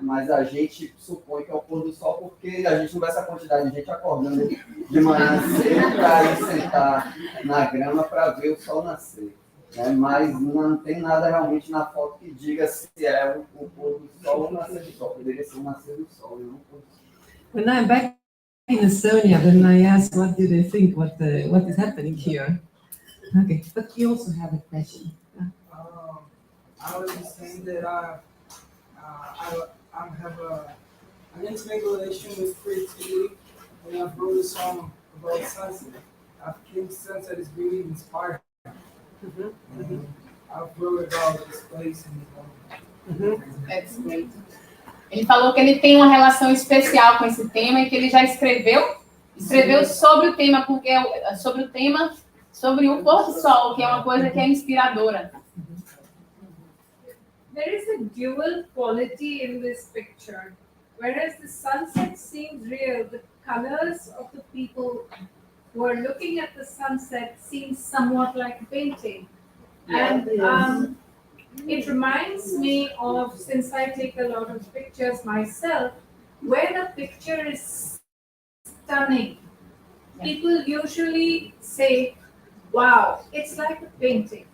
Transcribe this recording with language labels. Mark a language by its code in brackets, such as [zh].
[pt] Mas a gente supõe que é o pôr do sol porque a gente não vê essa quantidade de gente acordando de manhã cedo para ir sentar na grama para ver o sol nascer. Né? Mas não tem nada realmente na foto que diga se é o pôr do sol ou o nascer do sol. Poderia ser o nascer do sol, não o pôr do sol. [en] When I'm back in Estonia, then I ask, what do they think? What is happening here? Okay, but you also have a question. I was just saying that I have an intimate relation with creativity, and I've wrote a song about sunset. I think sunset is really inspiring. And I've wrote about this place and this moment. That's great. [pt] Ele falou que ele tem uma relação especial com esse tema e que ele já escreveu sobre o tema, porque é sobre o pôr do sol, que é uma coisa que é inspiradora. [en] There is a dual quality in this picture. Whereas the sunset seems real, the colors of the people who are looking at the sunset seem somewhat like a painting. And it reminds me of, since I take a lot of pictures myself, when a picture is stunning, people usually say, wow, it's like a painting.